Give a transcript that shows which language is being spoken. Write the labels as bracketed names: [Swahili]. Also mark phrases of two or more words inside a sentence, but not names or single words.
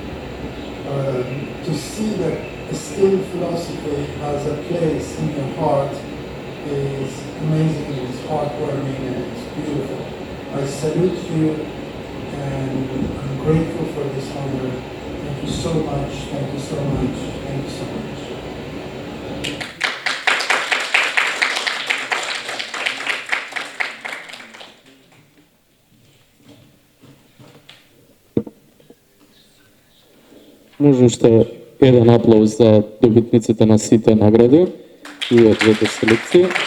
[English] To see that a still philosophy has a place in your heart is amazing, it's heartwarming, and it's beautiful. I salute you, and I'm grateful for this honor. Thank you so much, thank you so much, thank you so much. [Macedonian] Може уште еден аплауз за добитниците на сите награди и од двете селекции.